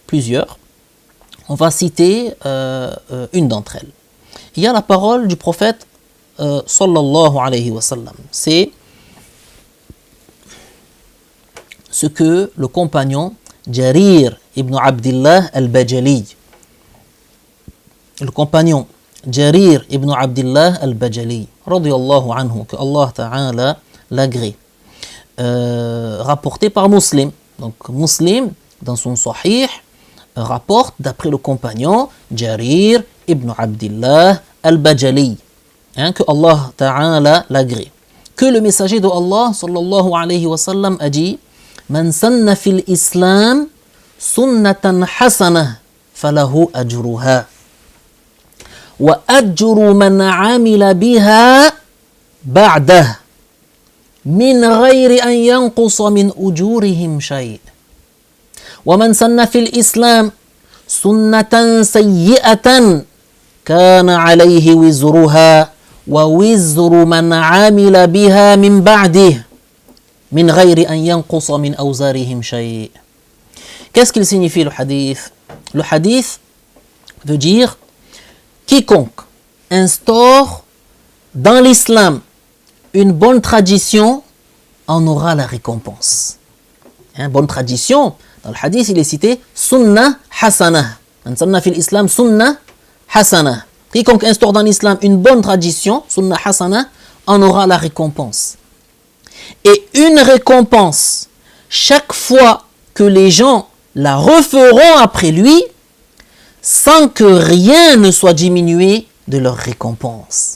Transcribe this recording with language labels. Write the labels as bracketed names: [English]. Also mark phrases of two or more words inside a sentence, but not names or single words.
[French] On va citer une d'entre elles. Il y a la parole du prophète [Arabic] صلى الله عليه وسلم. [French] C'est ce que le compagnon Jarir ibn Abdillah al-Bajali, le compagnon Jarir ibn Abdillah al-Bajali, [Arabic] رضي الله عنه, [French] que [Arabic] الله تعالى [French] l'agrée, rapporté par Muslim. Donc Muslim, dans son Sahih, rapporte d'après le compagnon Jarir ibn Abdillah al-Bajali, hein, que [Arabic] الله تعالى [French] l'agrée, que le messager de Allah [Arabic] صلى الله عليه وسلم [French] a dit: [Arabic] من سن في الإسلام سنة حسنة فله أجرها وأجر من عمل بها بعده من غير أن ينقص من أجورهم شيء ومن سن في الإسلام سنة سيئة كان عليه وزرها ووزر من عمل بها من بعده من غير أن ينقص من أوزارهم شيء'. [French] Qu'est-ce qu'il signifie le hadith? Le hadith veut dire quiconque instaure dans l'islam une bonne tradition en aura la récompense. Bonne tradition, dans le hadith il est cité [Arabic] سنة حسنة. من سن في الإسلام سنة حسنة. [French] Quiconque instaure dans l'islam une bonne tradition, [Arabic] سنة حسنة, [French] en aura la récompense. Et une récompense, chaque fois que les gens la referont après lui, sans que rien ne soit diminué de leur récompense.